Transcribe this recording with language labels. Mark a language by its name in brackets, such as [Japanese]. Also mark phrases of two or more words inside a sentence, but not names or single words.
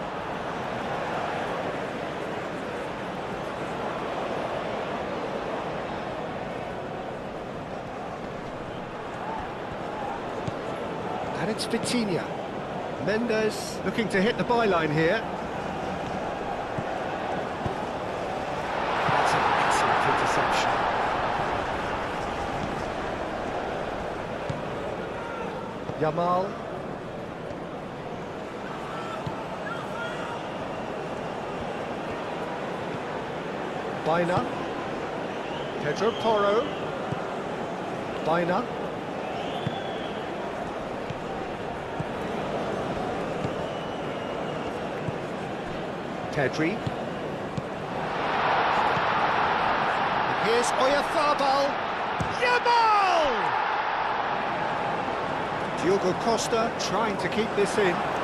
[English] And it's Vitinha. Mendes looking to hit the byline here. That's an excellent interception. Yamal. [Basque] Baina. Pedro Porro. Baina. [English] Pedri. And here's Oyarzabal. Yamal! Diogo Costa trying to keep this in.